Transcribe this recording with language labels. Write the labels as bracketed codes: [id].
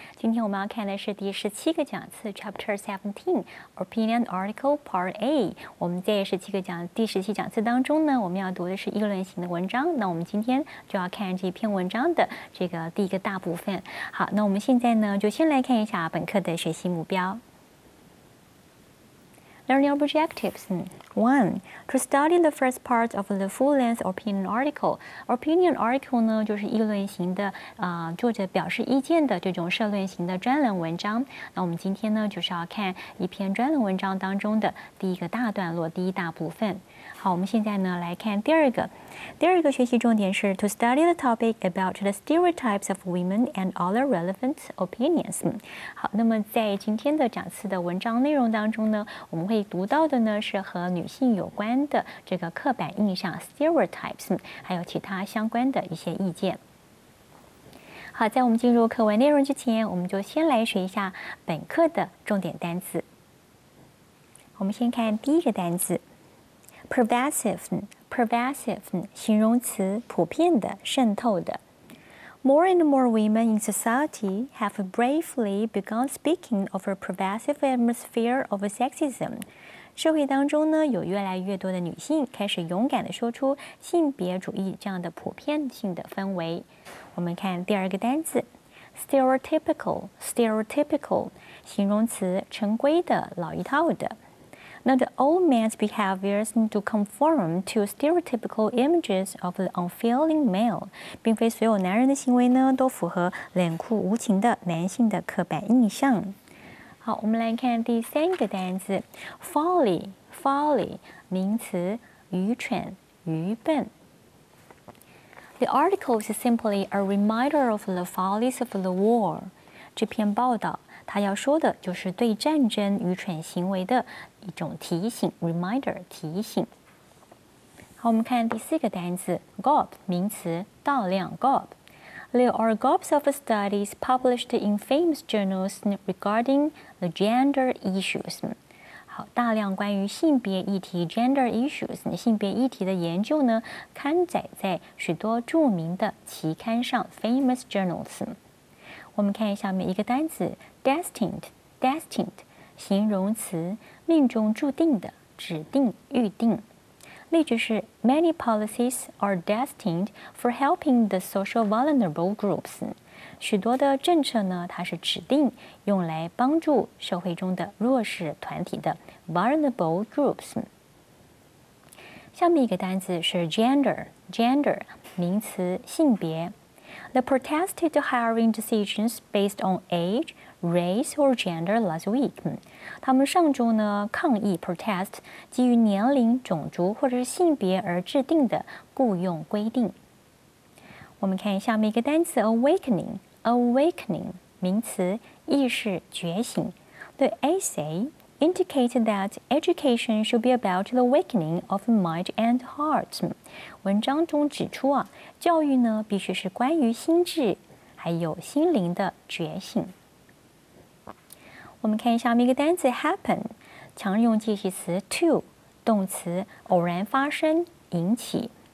[zh] 今天我们要看的是第17个讲次 ， [en] Chapter 17, Opinion Article Part A。 [zh] 我们在第17讲次当中呢，我们要读的是议论型的文章。那我们今天就要看这篇文章的这个第一个大部分。好，那我们现在呢，就先来看一下本课的学习目标。 [en] Learning objectives. 1. To study the first part of the full-length opinion article. [zh] Opinion article 呢，就是议论型的，作者表示意见的这种社论型的专栏文章。那我们今天呢，就是要看一篇专栏文章当中的第一个大段落，第一大部分。好，我们现在呢来看第二个学习重点是 [en] to study the topic about the stereotypes of women and other relevant opinions。 [zh] 好，那么在今天的讲次的文章内容当中呢，我们会读到的呢是和女性有关的这个刻板印象 stereotypes， 还有其他相关的一些意见。好，在我们进入课文内容之前，我们就先来学一下本课的重点单词。我们先看第一个单词 pervasive 形容词，普遍的，渗透的。 [en] More and more women in society have bravely begun speaking of a pervasive atmosphere of sexism。 [zh] 社会当中呢，有越来越多的女性开始勇敢地说出性别主义这样的普遍性的氛围。我们看第二个单词 stereotypical 形容词，成规的，老一套的。 [en] Not all men's behaviors to conform to stereotypical images of the unfeeling male， [zh] 并非所有男人的行为呢都符合冷酷无情的男性的刻板印象。好，我们来看第三个单词 folly 名词，愚蠢，愚笨。 [en] The article is simply a reminder of the follies of the war。 [zh] 这篇报道他要说的就是对战争愚蠢行为的一种提醒 ，reminder 提醒。好，我们看第四个单词 gob 名词，大量 gob。 [en] There are gobs of studies published in famous journals regarding the gender issues。 [zh] 好，大量关于性别议题 gender issues 性别议题的研究呢，刊载在许多著名的期刊上 [en] famous journals。 [zh] 我们看下面一个单词 destined 形容词，命中注定的，指定，预定。例句是 [en] Many policies are destined for helping the social vulnerable groups。 [zh] 许多的政策呢，它是指定用来帮助社会中的弱势团体的 [en] vulnerable groups。 [zh] 下面一个单词是 gender 名词，性别。 [en] The protested hiring decisions based on age, race or gender last week。 [zh] 他们上周呢抗议 protest 基于年龄、种族或者是性别而制定的雇用规定。我们看下面一个单词 awakening 名词，意识觉醒。 [en] The essay indicated that education should be about the awakening of mind and heart。 [zh] 文章中指出啊，教育呢必须是关于心智还有心灵的觉醒。我们看下面一个单词 happen， 常用介系词 to， 动词，偶然发生，引起。